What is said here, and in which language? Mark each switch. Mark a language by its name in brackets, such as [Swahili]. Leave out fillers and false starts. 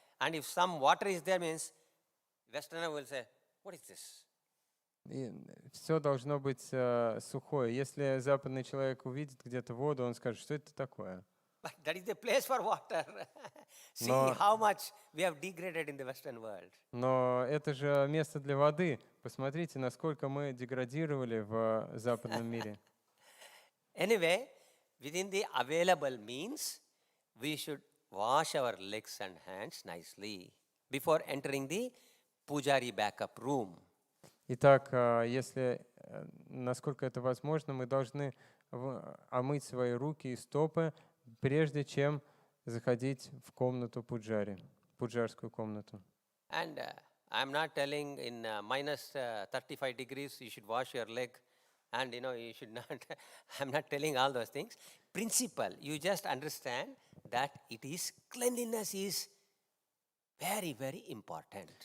[English] And if some water is there, means Westerner will say, what is this? [Russian] И все должно быть сухое. Если западный человек увидит где-то воду, он скажет, что это такое? [English] But that is the place for water. See how much we have degraded in the Western world. [Russian] Но это же место для воды. Посмотрите, насколько мы деградировали в западном мире. [English] Anyway, within the available means, we should wash our legs and hands nicely before entering the pujari backup room. [Russian] Итак, если, насколько это возможно, мы должны омыть свои руки и стопы, прежде чем заходить в комнату пуджари, пуджарскую комнату. [English] And I'm not telling in minus 35 degrees you should wash your leg and you should not, I'm not telling all those things. Principle, you just understand that cleanliness is very, very important.